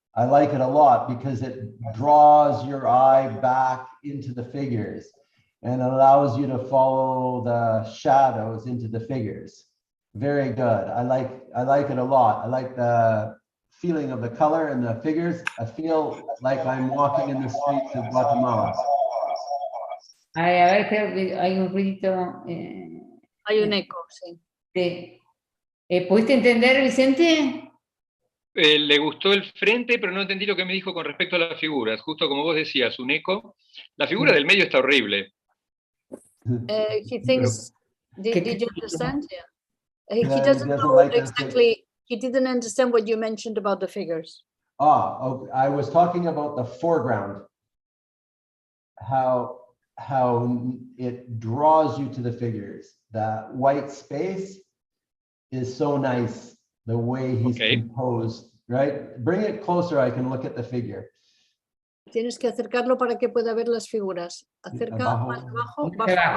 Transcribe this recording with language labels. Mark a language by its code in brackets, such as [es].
[en] I like it a lot because it draws your eye back into the figures and allows you to follow the shadows into the figures. Very good. I like it a lot. I like the feeling of the color and the figures. I feel like I'm walking in the streets of Guatemala. [es] Ay, a ver, creo que hay un ruidito. Hay un eco, sí. Sí. ¿Pudiste entender, Vicente? Le gustó el frente, pero no entendí lo que me dijo con respecto a las figuras. Justo como vos decías, un eco. La figura del medio está horrible. [en] He thinks, did you understand? Yeah. He Yeah, he doesn't doesn't know like exactly, he didn't understand what you mentioned about the figures. Okay. I was talking about the foreground, how it draws you to the figures. That white space is so nice, the way he's composed, right? Bring it closer, I can look at the figure. [es] Tienes que acercarlo para que pueda ver las figuras. Acerca más abajo, baja un poco.